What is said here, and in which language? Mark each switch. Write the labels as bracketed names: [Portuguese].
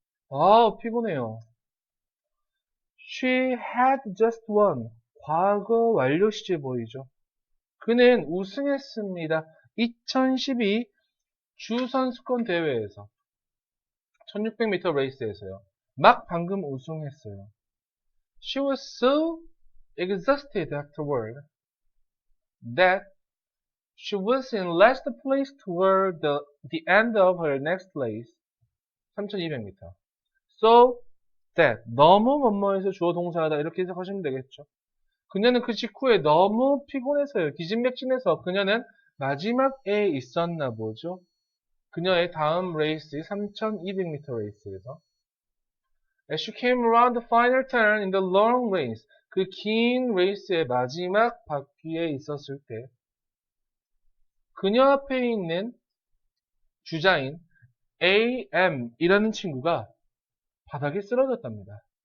[Korean] 아, 피곤해요. [English] She had just won. [Korean] 과거 완료 시제 보이죠? 그는 우승했습니다. 2012 주선수권 대회에서 1600m 레이스에서요. 막 방금 우승했어요. [English] She was so exhausted afterward that she was in last place toward the end of her next race. [Korean] 3200m. [English] So that [Korean] 너무 뭐뭐해서 주어 동사하다 이렇게 해석하시면 되겠죠. 그녀는 그 직후에 너무 피곤해서요. 기진맥진해서 그녀는 마지막에 있었나 보죠. 그녀의 다음 레이스 3200m 레이스에서 [English] As she came around the final turn in the long race, [Korean] 그 긴 레이스의 마지막 바퀴에 있었을 때 그녀 앞에 있는 주자인 AM이라는 친구가 바닥에 쓰러졌답니다.